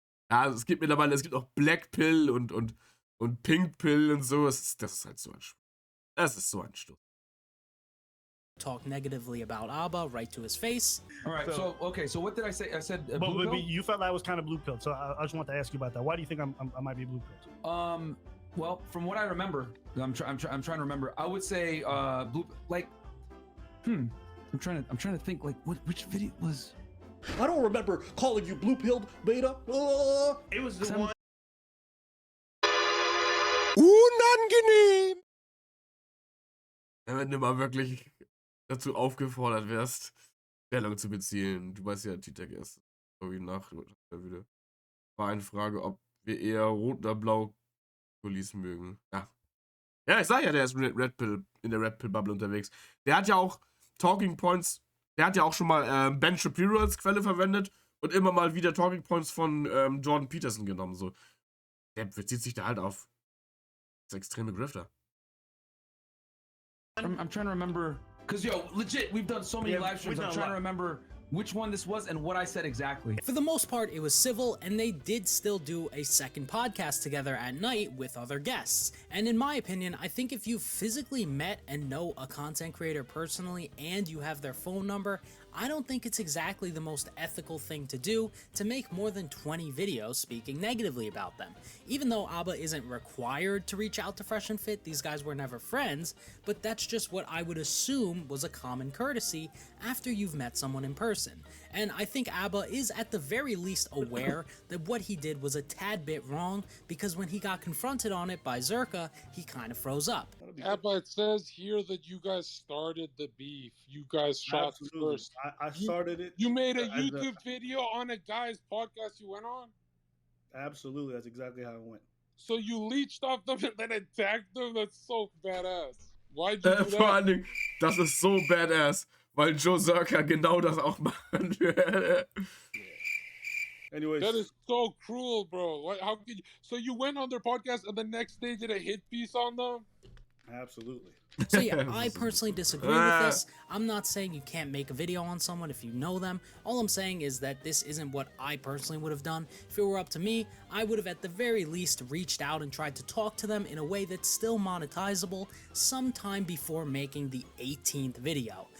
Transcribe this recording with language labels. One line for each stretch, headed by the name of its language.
German: Ja, es gibt mittlerweile, es gibt auch Black Pill und Pink Pill und so. Das ist halt so ein Stuff. Das ist so ein Stuff.
English: Talk negatively about Abba right to his face. All right, so what did I say? I said but blue pill? you felt I was kind of blue pilled, so I just want to ask you about that. Why do you think I might be blue pilled? Well, from what I remember, I'm trying to remember. I would say blue, like, I'm trying to think, like, which video was. I don't remember calling you blue pilled, beta. It was the one.
German: Unangenehm! Wenn du mal wirklich dazu aufgefordert wirst, Stellung zu beziehen. Du weißt ja, Titek ist irgendwie nach der Video. War eine Frage, ob wir eher rot oder blau Kulis mögen. Ja. Ja, ich sag ja, der ist Red Pill, in der Red Pill Bubble unterwegs. Der hat ja auch Talking Points, der hat ja auch schon mal Ben Shapiro als Quelle verwendet und immer mal wieder Talking Points von Jordan Peterson genommen. So. Der bezieht sich da halt auf das extreme Grifter.
English: I'm trying to remember, because legit, we've done so many live streams. I'm trying to remember which one this was and what I said exactly. For the most part, it was civil, and they did still do a second podcast together at night with other guests. And in my opinion, I think if you physically met and know a content creator personally and you have their phone number, I don't think it's exactly the most ethical thing to do to make more than 20 videos speaking negatively about them. Even though Abba isn't required to reach out to Fresh and Fit, these guys were never friends, but that's just what I would assume was a common courtesy after you've met someone in person. And I think Abba is at the very least aware that what he did was a tad bit wrong, because when he got confronted on it by Zerka, he kind of froze up. Abba, it says here that you guys started the beef. You guys shot first. I started it. You made a YouTube video on a guy's podcast you went on? Absolutely, that's exactly how it went. So you leached off them and then attacked them? That's so badass. Why'd you do that?
German: Vor allen Dingen, das ist so badass, weil Joe Zerka genau das auch machen würde.
English: Anyways, that is so cruel, bro. How could you? So you went on their podcast and the next day did a hit piece on them? Absolutely. So yeah, I personally disagree with this. I'm not saying you can't make a video on someone if you know them. All I'm saying is that this isn't what I personally would have done. If it were up to me, I would have at the very least reached out and tried to talk to them in a way that's still monetizable sometime before making the 18th video.